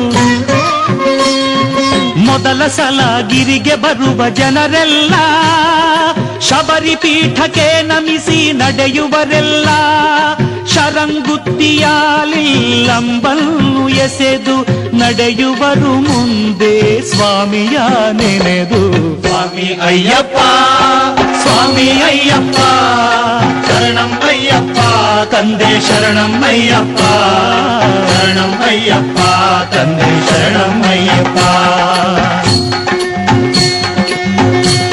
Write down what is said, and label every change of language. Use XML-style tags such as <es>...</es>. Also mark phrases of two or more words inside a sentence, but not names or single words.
<kn>ಮೊದಲ ಸಲ ಗಿರಿಗೆ ಬರುವ ಜನರೆಲ್ಲ ಶಬರಿ ಪೀಠಕ್ಕೆ ನಮಿಸಿ ನಡೆಯುವರೆಲ್ಲ ಶರಂಗುತ್ತಿಯಾಲಿ ಲಂಬನ್ನು ಎಸೆದು ನಡೆಯುವರು ಮುಂದೆ ಸ್ವಾಮಿಯ ನೆನೆದು</kn> <te>స్వామి అయ్యప్ప</te> <kn>ಸ್ವಾಮಿ ಅಯ್ಯಪ್ಪ</kn> <te>శరణం అయ్యప్ప</te> <kn>ತಂದೆ ಶರಣಂ ಅಯ್ಯಪ್ಪ</kn> <te>శరణం అయ్యప్ప</te> <kn>ತಂದೆ ಶರಣಂ ಅಯ್ಯಪ್ಪ</kn>